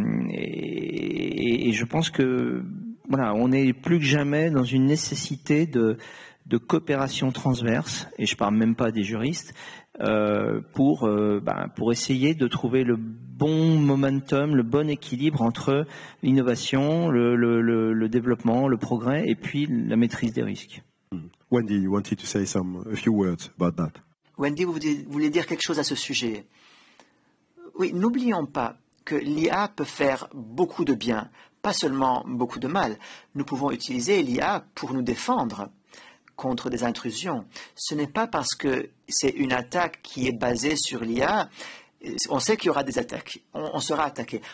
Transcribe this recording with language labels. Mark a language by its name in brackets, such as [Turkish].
[French] Et je pense que voilà, on est plus que jamais dans une nécessité de coopération transverse, et je parle même pas des juristes, pour essayer de trouver le bon momentum, le bon équilibre entre l'innovation, le développement, le progrès, et puis la maîtrise des risques. [English] Wendy, you wanted to say a few words about that. [French] Wendy, vous voulez dire quelque chose à ce sujet? Oui, n'oublions pas que l'IA peut faire beaucoup de bien, pas seulement beaucoup de mal. Nous pouvons utiliser l'IA pour nous défendre contre des intrusions. Ce n'est pas parce que c'est une attaque qui est basée sur l'IA, on sait qu'il y aura des attaques, on sera attaqué.